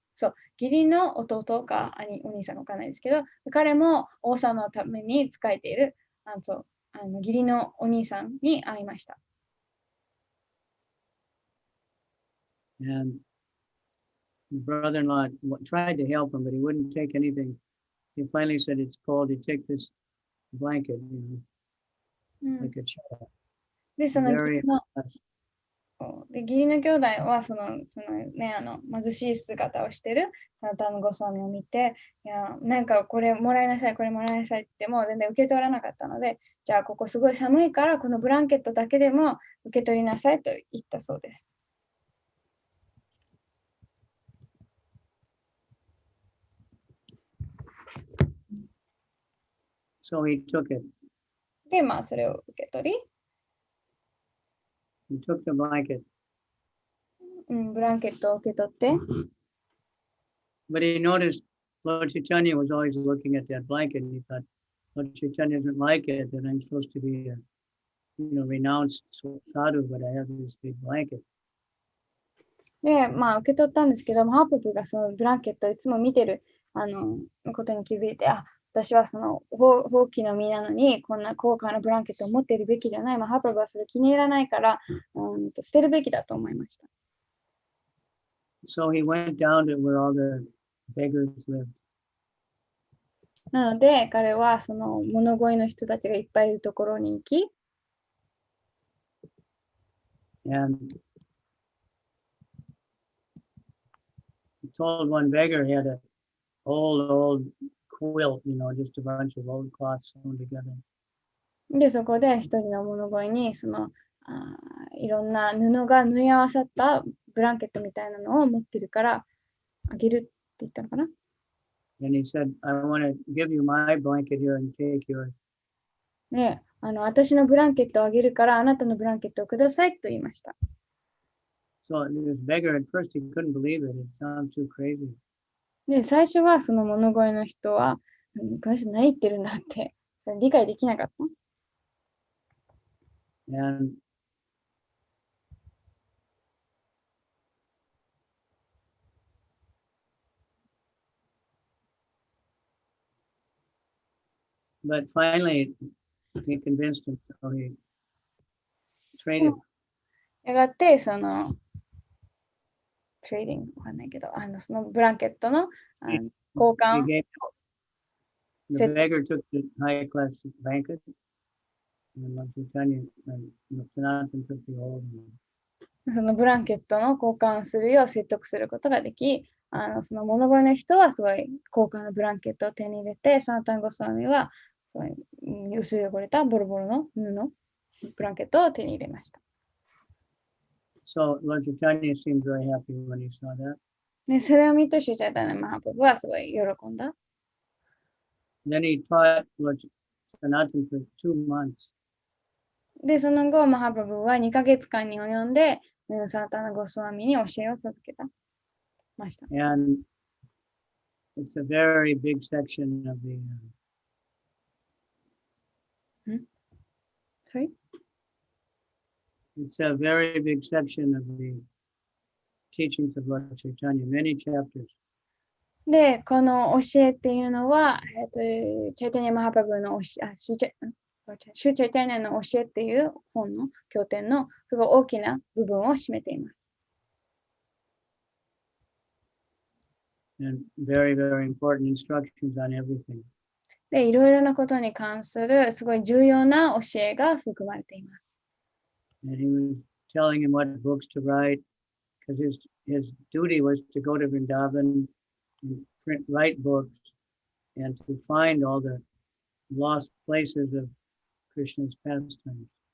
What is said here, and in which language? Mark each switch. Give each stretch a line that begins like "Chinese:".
Japanese: そう、義理の弟かお兄さんかわかんないですけど、彼も王様のために仕えている、義理のお兄さんに会いました。
English: And the brother-in-law tried to help him, but he wouldn't take anything. He finally said, it's cold. You take this blanket, like a child.
Japanese: で、その義
English: Very
Japanese: 理の
English: nice.
Japanese: で義理の兄弟はそのね、貧しい姿をしてるサナタナゴスワミを見て、いや、なんかこれもらいなさい、これもらいなさいって言っても全然受け取らなかったので、じゃあここすごい寒いからこのブランケットだけでも受け取りなさいと言ったそうです。
English: So he took it.
Japanese: で、それを受け取り、
English: He took the blanket.
Japanese: ブランケットを受け取って、
English: But he noticed Lord Chaitanya was always looking at that blanket. And he thought, Lord Chaitanya doesn't like it, that I'm supposed to be a renounced sadhu, but I have this big blanket.
Japanese: で、受け取ったんですけど、ハーププがそのブランケットをいつも見てることに気づいて、私はその放棄の身なのに、こんな高価なブランケットを持っているべきじゃない。ハーププはそれ気に入らないから、捨てるべきだと思いました。
English: So he went down to where all the beggars lived.
Japanese: なので、彼はその物乞いの人たちがいっぱいいるところに行き、
English: And he told one beggar he had an old quilt, just a bunch of old cloths sewn together.
Japanese: で、そこで一人の物乞いに、いろんな布が縫い合わさったブランケットみたいなのを持ってるからあげるって言ったのかな。
English: And he said, I want to give you my blanket here and take yours.
Japanese: で、私のブランケットをあげるからあなたのブランケットをくださいと言いました。
English: So this beggar, at first he couldn't believe it. It sounded too crazy.
Japanese: で、最初はその物乞いの人は、この人何言ってるんだって理解できなかった。
English: And but finally he convinced him, so he traded.
Japanese: やがて、トレーディングわかんないけど、そのブランケットの交
English: He
Japanese: 換
English: gave, the beggar took the high class blanket, and Lord Chaitanya and Sanatan took the old one.
Japanese: そのブランケットの交換するよう説得することができ、その物乞いの人はすごい高価なブランケットを手に入れて、サナタンゴスワミはすごい薄汚れたボロボロの布のブランケットを手に入れました。
English: So Lord Chaitanya seemed very happy when he saw that.
Japanese: で、それを見てシュチャイタニア・マハプラブはすごい喜んだ。
English: Then he taught Lord Sanatan for 2 months.
Japanese: で、その後、マハプラブは2ヶ月間に及んで、サナタナ・ゴスワミに教えを授けたました。
English: And it's a very big section of the Sorry? it's a very big section of the teachings of Lord Chaitanya, many chapters.
Japanese: で、この教えっていうのは、チャイタニア・マハプラブのシュチャイタニアの教えっていう本の経典のすごい大きな部分を占めています。
English: And very, very important instructions on everything.
Japanese: で、いろいろなことに関するすごい重要な教えが含まれています。
English: And he was telling him what books to write, because his duty was to go to Vrindavan and write books and to find all the lost places of Krishna's pastimes.